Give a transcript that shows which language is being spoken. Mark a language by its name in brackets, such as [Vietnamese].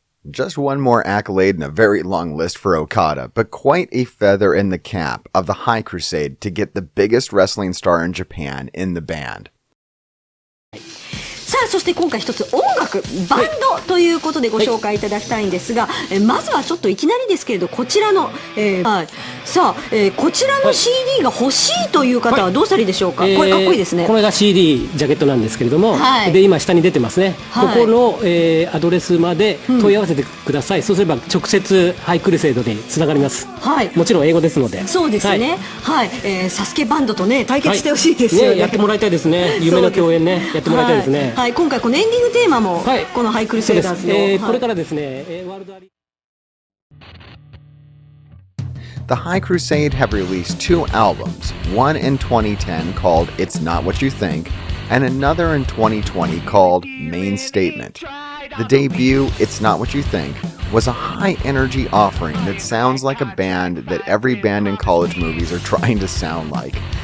[English] Just one more accolade in a very long list for Okada, but quite a feather in the cap of the High Crusade to get the biggest wrestling star in Japan in the band. [Japanese] さあ、そして今回一つ音楽バンドということでご紹介いただきたいんですが、まずはちょっといきなりですけれど、こちらの、さあ、こちらの CD が欲しいという方はどうしたらいいでしょうか。これかっこいいですね。これが CD ジャケットなんですけれども、はい、で今下に出てますね、はい、ここの、アドレスまで問い合わせてください、そうすれば直接ハイクルセイドにつながります、はい、もちろん英語ですので。そうですね、はい、サスケバンドとね対決してほしいですよね、ね、やってもらいたいですね、夢の共演ね、やってもらいたいですね、はい、今回このエンディングテーマも、このハイクルセイダーズの、これからですね、ワールドアリー [English] The High Crusade have released two albums, one in 2010 called It's Not What You Think, and another in 2020 called Main Statement. The debut, It's Not What You Think, was a high-energy offering that sounds like a band that every band in college movies are trying to sound like.